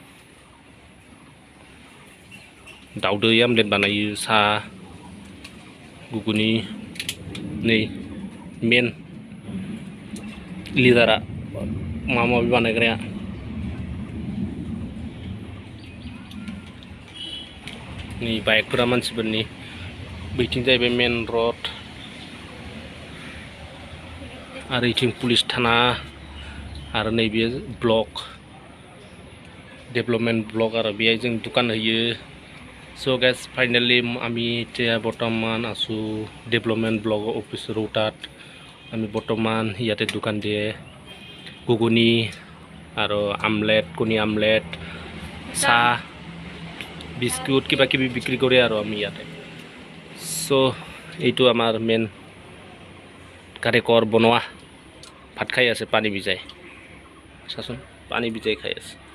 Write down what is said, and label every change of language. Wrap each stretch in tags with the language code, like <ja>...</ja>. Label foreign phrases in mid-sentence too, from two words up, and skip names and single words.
<brx>दाउदै आमलेट बानायो सा गुगुनि नै मेन लिडारा माबा माबि बानायग्राया नै बाइकफोरा मानसिफोरनि बैथिं जाहैबाय मेन रड आरो इथिं पुलिस थाना आरो नैबे ब्लक डेभलपमेन्ट ब्लक आरो बेहाय जों दुकान होयो स'</brx> <en>guys finally</en> <as>आमी এতিয়া বৰ্তমান আছো ডেভেলপমেণ্ট ব্লক অফিচ ৰৌতাত আমি বৰ্তমান ইয়াতে দোকান দিয়ে ঘুগুনি আৰু আমলেট কণী আমলেট চাহ বিস্কুট কিবা কিবি বিক্ৰী কৰে আৰু আমি ইয়াতে চ' এইটো আমাৰ মেইন কাৰিকৰ বনোৱা ভাত খাই আছে পানী ভিজাই চাচোন পানী ভিজাই খাই আছে</as>